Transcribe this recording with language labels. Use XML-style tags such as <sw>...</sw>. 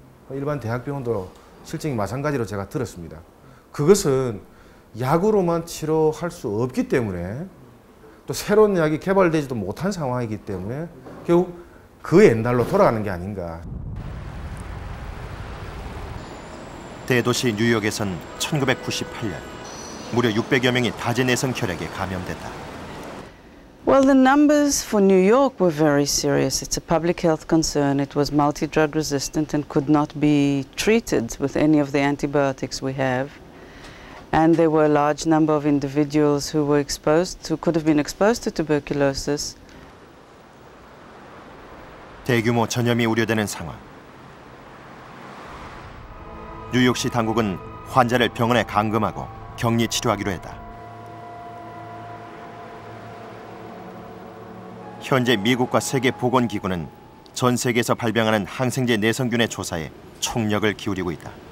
<ko>일반 대학병원도 실증이 마찬가지로 제가 들었습니다. 그것은 약으로만 치료할 수 없기 때문에 또 새로운 약이 개발되지도 못한 상황이기 때문에 결국 그 옛날로 돌아가는 게 아닌가. 대도시 뉴욕에선 1998년 무려 600여 명이 다제내성 결핵에 감염됐다.</ko> <en>Well, the numbers for New York were very serious. It's a public health concern. It was multi-drug resistant and could not be treated with any of the antibiotics we have. And there were a large number of individuals who could have been exposed to tuberculosis.</en> <ko>대규모 전염이 우려되는 상황. 뉴욕시 당국은 환자를 병원에 감금하고 격리 치료하기로 했다. 현재 미국과 세계보건기구는 전 세계에서 발병하는 항생제 내성균의 조사에 총력을 기울이고 있다.</ko>